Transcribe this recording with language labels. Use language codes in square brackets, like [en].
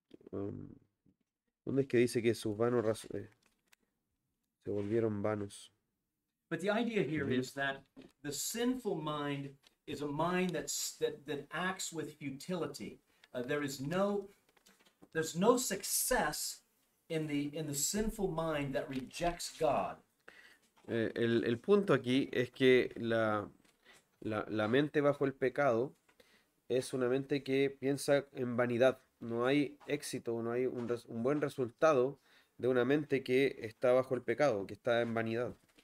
[es] ¿dónde es que dice que sus vanos se volvieron vanos? [en] But the idea here is that the sinful mind is a mind that acts with futility. There's no success in the sinful mind that rejects God. [es] El punto aquí es que la mente bajo el pecado es una mente que piensa en vanidad. No hay éxito, no hay un buen resultado de una mente que está bajo el pecado, que está en vanidad.